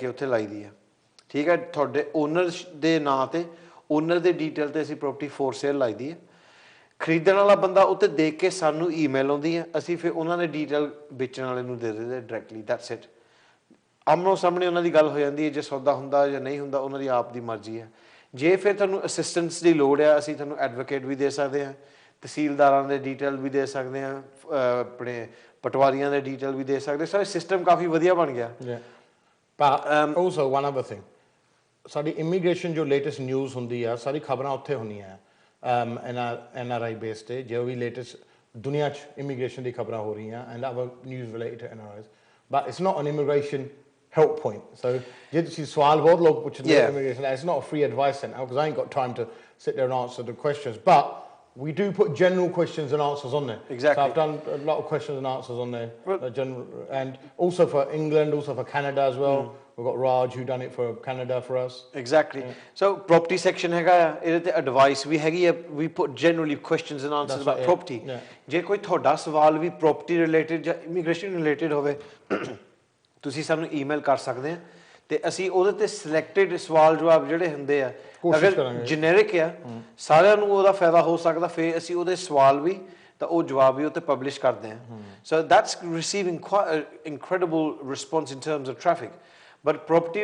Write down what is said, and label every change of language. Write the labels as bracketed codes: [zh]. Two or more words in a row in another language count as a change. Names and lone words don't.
[pa] ਉੱਥੇ ਲਾਈ ਦੀ ਆ ਠੀਕ ਹੈ ਤੁਹਾਡੇ ਓਨਰ ਦੇ ਨਾਂ ਤੇ ਓਨਰ ਦੇ ਡੀਟੇਲ ਤੇ ਅਸੀਂ [en] property for sale [pa] ਲਾਈ ਦੀ ਹੈ ਖਰੀਦਣ ਵਾਲਾ ਬੰਦਾ ਉੱਤੇ ਦੇਖ ਕੇ ਸਾਨੂੰ ਈਮੇਲ ਆਉਂਦੀ ਹੈ ਅਸੀਂ ਫਿਰ ਉਹਨਾਂ ਦੇ ਡੀਟੇਲ ਵੇਚਣ ਵਾਲੇ ਨੂੰ ਦੇ ਦਿੰਦੇ [en] directly that's it [pa] ਆਮਨੋ ਸਾਹਮਣੇ ਉਹਨਾਂ ਦੀ ਗੱਲ ਹੋ ਜਾਂਦੀ ਹੈ ਜੇ ਸੌਦਾ ਹੁੰਦਾ ਜਾਂ ਨਹੀਂ ਹੁੰਦਾ ਉਹਨਾਂ ਦੀ ਆਪ ਦੀ ਮਰਜ਼ੀ ਹੈ ਜੇ ਫਿਰ ਤੁਹਾਨੂੰ ਅਸਿਸਟੈਂਸ ਦੀ ਲੋੜ ਆ ਅਸੀਂ ਤੁਹਾਨੂੰ ਐਡਵੋਕੇਟ ਵੀ ਦੇ ਸਕਦੇ ਹਾਂ ਤਹਿਸੀਲਦਾਰਾਂ ਦੇ ਡੀਟੇਲ ਵੀ ਦੇ ਸਕਦੇ ਹਾਂ ਆਪਣੇ ਪਟਵਾਰੀਆਂ ਦੇ ਡੀਟੇਲ ਵੀ ਦੇ ਸਕਦੇ ਸੋ ਸਿਸਟਮ ਕਾਫੀ ਵਧੀਆ ਬਣ ਗਿਆ [en] but also one other thing [pa] ਸਾਡੀ ਇਮੀਗ੍ਰੇਸ਼ਨ ਜੋ ਲੇਟੈਸਟ ਨਿਊਜ਼ ਹੁੰਦੀ ਆ ਸਾਰੀ ਖਬਰਾਂ ਉੱਥੇ ਹੁੰਦੀਆਂ NRI ਬੇਸ ਤੇ ਜੋ ਵੀ ਲੇਟੈਸਟ ਦੁਨੀਆ 'ਚ ਇਮੀਗ੍ਰੇਸ਼ਨ ਦੀ ਖਬਰਾਂ ਹੋ ਰਹੀਆਂ [en] and other news related to NRIs but it's not an immigration help point so [pa] ਜੇ ਤੁਸੀਂ ਸਵਾਲ ਬਹੁਤ ਲੋਕ ਪੁੱਛਦੇ [en] immigration it's not a free advice center because I ain't got time to sit there and answer the questions but we do put general questions and answers on there. Exactly. So I've done a lot of questions and answers on there, general, and also for England, also for Canada as well. We've got Raj who done it for Canada for us. Exactly. So property section [pa] ਹੈਗਾ ਆ ਇਹਦੇ ਤੇ advice ਵੀ ਹੈਗੀ ਆ [en] we put generally questions and answers about property. [pa] ਜੇ ਕੋਈ ਤੁਹਾਡਾ ਸਵਾਲ ਵੀ [en] property related [pa] ਜਾਂ [en] immigration related [pa] ਹੋਵੇ ਤੁਸੀਂ ਸਾਨੂੰ ਈਮੇਲ ਕਰ ਸਕਦੇ ਆ ਤੇ ਅਸੀਂ ਉਹਦੇ ਤੇ ਸਿਲੈਕਟਡ ਸਵਾਲ ਜਵਾਬ ਜਿਹੜੇ ਹੁੰਦੇ ਆ ਅਗਰ ਜੈਨਰਿਕ ਆ ਸਾਰਿਆਂ ਨੂੰ ਉਹਦਾ ਫਾਇਦਾ ਹੋ ਸਕਦਾ ਫਿਰ ਅਸੀਂ ਉਹਦੇ ਸਵਾਲ ਵੀ ਤਾਂ ਉਹ ਜਵਾਬ ਵੀ ਉੱਤੇ ਪਬਲਿਸ਼ ਕਰਦੇ ਆ [en] so that's receiving incredible response in terms of traffic but property